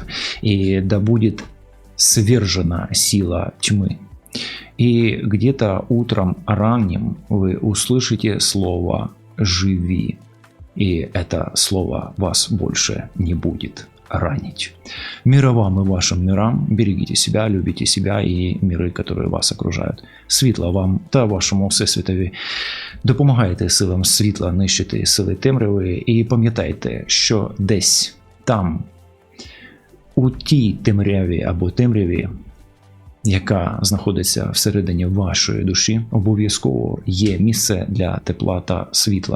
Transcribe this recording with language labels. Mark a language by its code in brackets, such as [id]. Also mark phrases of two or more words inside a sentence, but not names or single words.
[ru] И да будет свержена сила тьмы. И где-то утром ранним вы услышите слово «живи», и это слово вас больше не будет ранить. Мира вам и вашим мирам, берегите себя, любите себя і міри, которые вас окружають. [uk] Світла вам та вашому всесвітові. Допомагайте силам світла нищити сили темряви і пам'ятайте, що десь там, у тій темряві або темряві, яка знаходиться всередині вашої душі, обов'язково є місце для тепла та світла.